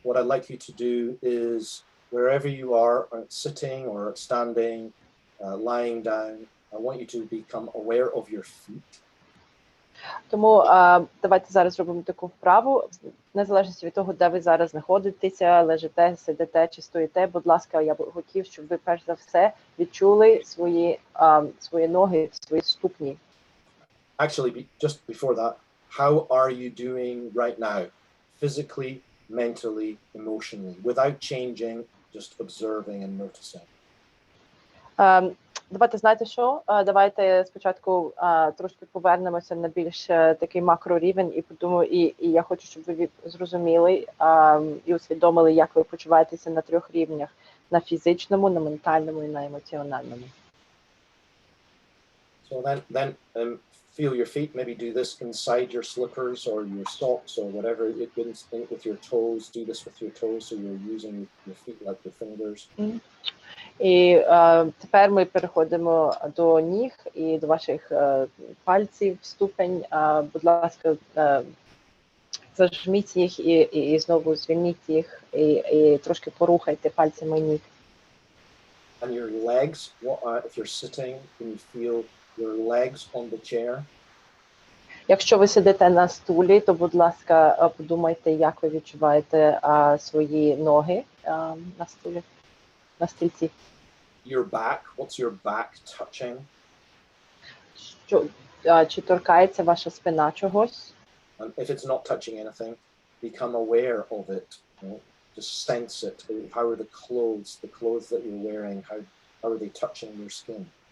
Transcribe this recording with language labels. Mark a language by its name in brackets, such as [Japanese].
[English] What I'd like you to do is, wherever you are, sitting or standing, lying down, I want you to become aware of your feet. [Ukrainian] Тому давайте зараз зробимо таку вправу. Незалежно від того, де ви зараз знаходитеся, лежите, сидите чи стоїте, будь ласка, я б хотів, щоб ви перш за все відчули свої ноги, свої ступні. [English] Actually, just before that, how are you doing right now? Physically, mentally, emotionally, without changing, just observing and noticing. [Ukrainian] Давайте, знаєте що? Давайте спочатку трошки повернемося на більш такий макрорівень і я хочу, щоб ви зрозуміли і усвідомили, як ви почуваєтеся на 3 рівнях: на фізичному, на ментальному і на емоціональному. [English] So then feel your feet, maybe do this inside your slippers or your socks or whatever, with your toes, do this with your toes, so you're using your feet like your fingers. [Ukrainian] І тепер ми переходимо до ніг і до ваших пальців, ступень. Будь ласка, зажміть їх і знову звільніть їх і трошки порухайте пальцями ніг. [English] And your legs, if you're sitting, can you feel your legs on the chair? [Ukrainian] Якщо ви сидите на стулі, то, будь ласка, подумайте, як ви відчуваєте свої ноги на стулі, на стільці. [English] Your back, what's your back touching? [Ukrainian] Чи торкається ваша спина чогось? [English] And if it's not touching anything, become aware of it. You know, just sense it. How are the clothes that you're wearing, how are they touching your skin?